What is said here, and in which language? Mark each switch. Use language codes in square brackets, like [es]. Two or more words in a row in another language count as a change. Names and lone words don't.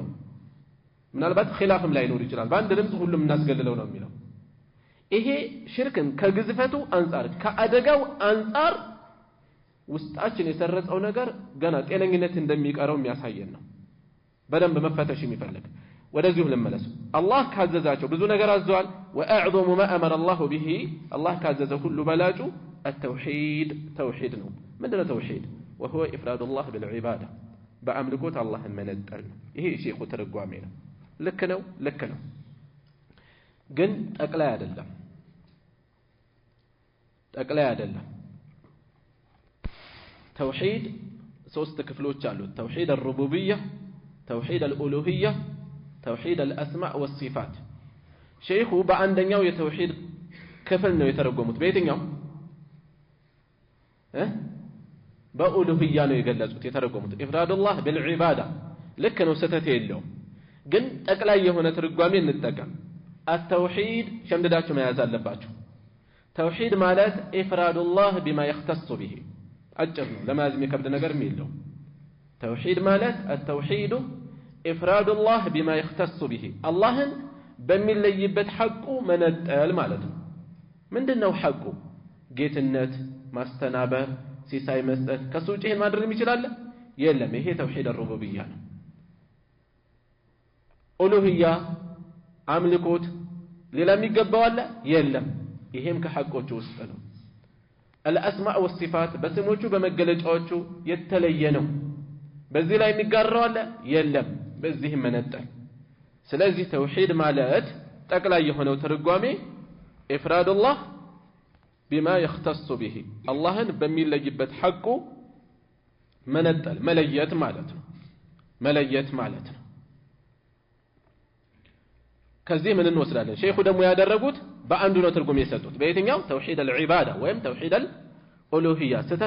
[am] ምናልባት ኺላፍም ላይኖር ይችላል። በአንድ ድምፅ ሁሉም እናስገልለው ነው የሚለው። ይሄ ሽርክን ከግዝፈቱ አንፃር ከአደጋው አንፃር ውስጣችን የሰረጸው ነገር ገና ጤነኝነት እንደሚቀረው የሚያሳየን ነው። በደንብ መፈተሽ የሚፈልግ ወደዚሁ ልመለሱ። አላህ ካዘዛቸው ብዙ ነገር አዘዋል። [ar] وأعظم ما أمر الله به [am] አላህ ካዘዘ ሁሉ በላጩ [ar] التوحيد توحيد [am] ነው። ምንድነው ተውሂድ? [ar] وهو إفراد الله بالعبادة [am] በአምልኮት አላህን መነጠል ነው። ይሄ ሼኹ ተረጓሜ ነው። ልክ ነው። ግን ጠቅላይ አይደለም ተውሂድ ሶስት ክፍሎች አሉት [ar] توحيد الربوبية توحيد الألوهية توحيد الأسماء والصفات [am] ሼኹ በአንደኛው የተውሂድ ክፍል ነው የተረጎሙት በየትኛው በኡሉሂያ ነው የገለጹት የተረጎሙት [ar] إفراد الله بالعبادة [am] ልክ ነው ስተት የለውም ግን ጠቅላይ የሆነ ትርጓሜ እንጠቀም التوحيد ሸምደዳችሁ መያዝ አለባችሁ ተውሂድ ማለት [ar] إفراد الله بما يختص به [am] አጭር ነው ለማዝም የከብድ ነገር የለው ተውሂድ ማለት [ar] التوحيد إفراد الله بما يختص به [am] አላህን በሚለይበት ሐቁ መነጠል ማለት ነው ምንድነው ሐቁ ጌትነት ማስተናበር ሲሳይ መስጠት ከሱ ውጪ ይሄን ማድረግ ይችላል የለም ይሄ [ar] توحيد الربوبية [am] ነው ኡሉሂያ አምልኮት ሌላ የሚገባው አለ የለም ይሄም ከሐቆቹ ውስጥ ነው [ar] الاسماء والصفات [am] በስሞቹ በመገለጫዎቹ የተለየ ነው በዚህ ላይ የሚጋራው አለ የለም በዚህም መነጠል ስለዚህ ተውሂድ ማለት ጠቅላይ የሆነው ትርጓሜ [ar] إفراد الله بما يختص به [am] አላህን በሚለይበት ሐቁ መነጠል መለየት ማለት ነው ከዚህ ምን እንወስዳለን ሼኹ ደግሞ ያደረጉት በአንዱ ነው ትርጉም የሰጡት በየትኛው [ar] توحيد العبادة [am] ወይም [ar] توحيد الألوهية [am] ስተት